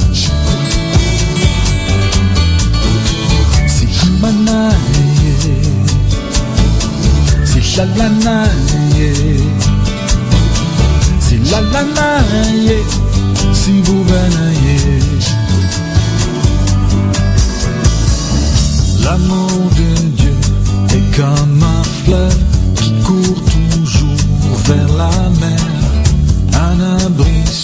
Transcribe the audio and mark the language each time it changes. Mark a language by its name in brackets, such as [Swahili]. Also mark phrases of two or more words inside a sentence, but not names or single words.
[Zulu] sihamba naye, sihlala naye, silala naye, sibuka naye. [French] L'amour de Dieu est comme un fleuve qui court toujours vers la mer, un abri